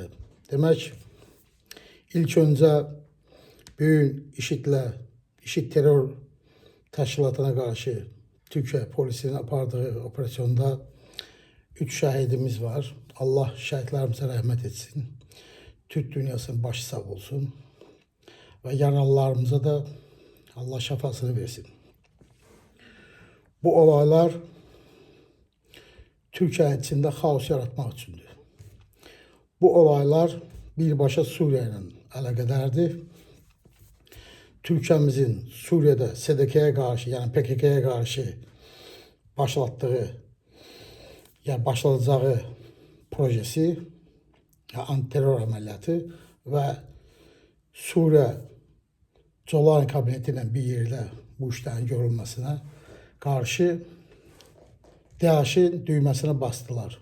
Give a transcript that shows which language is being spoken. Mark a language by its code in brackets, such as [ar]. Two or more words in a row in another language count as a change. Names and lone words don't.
[az] Demək, ilk öncə bu gün IŞİD terror təşkilatına qarşı Türkiyə polisinin apardığı operasyonda 3 şəhidimiz var. Allah şəhidlərimizə rəhmət etsin. Türk dünyasının başı sağ olsun. Və yaralılarımıza da Allah şəfasını versin. [tr] Bu olaylar Türkiye'nin içinde [az] xaos yaratmaq üçündür. Bu olaylar birbaşa Suriye ile əlaqədardır. [tr] Türkiyemizin Suriye'de SDK'ye karşı, yani PKK'ya karşı başlattığı, yani başlatacağı projesi, yani anti-terör [az] əməliyyatı və [tr] Suriye Colani kabinetiyle [az] bir yerdə [tr] bu işlerin görülmesine karşı DAEŞ'in düğmesine bastılar.